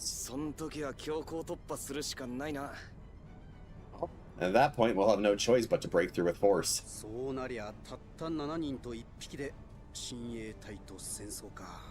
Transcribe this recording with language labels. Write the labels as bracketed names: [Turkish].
[Japanese] その時は強行突破するしかないな。 [English] at that point we'll have no choice but to break through with force. [Japanese] そうなりゃたった7人と1匹で親衛隊と戦争か。